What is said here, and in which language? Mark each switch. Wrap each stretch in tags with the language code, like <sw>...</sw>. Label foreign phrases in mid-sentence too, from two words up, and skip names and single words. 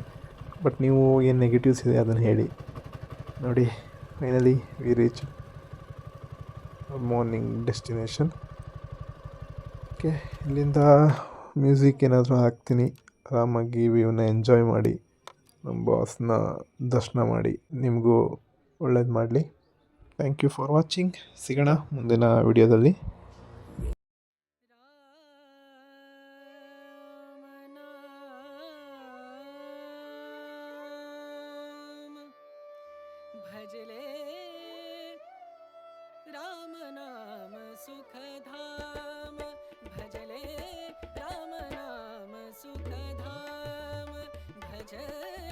<kn>ಬಟ್ ನೀವು ಏನು ನೆಗೆಟಿವ್ಸ್ ಇದೆ ಅದನ್ನು ಹೇಳಿ. ನೋಡಿ,</kn> <en>finally we reach morning destination.</en> <kn>ಓಕೆ, ಇಲ್ಲಿಂದ ಮ್ಯೂಸಿಕ್ ಏನಾದರೂ ಹಾಕ್ತೀನಿ, ಆರಾಮಾಗಿ ವ್ಯೂನ ಎಂಜಾಯ್ ಮಾಡಿ, ನಮ್ಮ ಬಾಸ್ನ ದರ್ಶನ ಮಾಡಿ. ನಿಮಗೂ ಒಳ್ಳೇದು ಮಾಡಲಿ.</kn> <en>thank you for watching.</en> <kn>ಸಿಗೋಣ ಮುಂದಿನ ವಿಡಿಯೋದಲ್ಲಿ.</kn> <hi>भजले राम नाम सुखधाम, भजले राम नाम सुखधाम, भज</hi>